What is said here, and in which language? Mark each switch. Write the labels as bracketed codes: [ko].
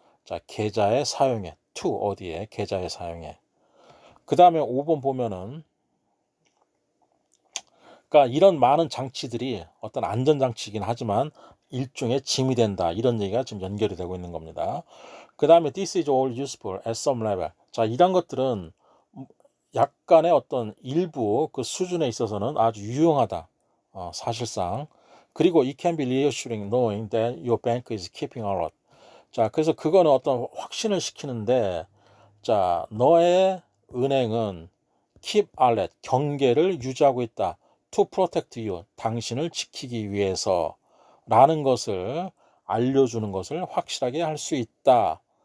[ko] 자, 계좌의 사용에 to 어디에? 계좌의 사용에. 그 다음에 5번 보면은 그러니까 이런 많은 장치들이 어떤 안전장치이긴 하지만 일종의 짐이 된다. 이런 얘기가 지금 연결이 되고 있는 겁니다. 그 다음에 [en] this is all useful at some level. [ko] 자, 이런 것들은 약간의 어떤 일부 그 수준에 있어서는 아주 유용하다. 사실상. 그리고 [en] it can be reassuring knowing that your bank is keeping alert. [ko] 자, 그래서 그거는 어떤 확신을 시키는데 자, 너의 은행은 [en] keep alert, [ko] 경계를 유지하고 있다. [en] to protect you, [ko] 당신을 지키기 위해서 라는 것을 알려주는 것을 확실하게 할 수 있다.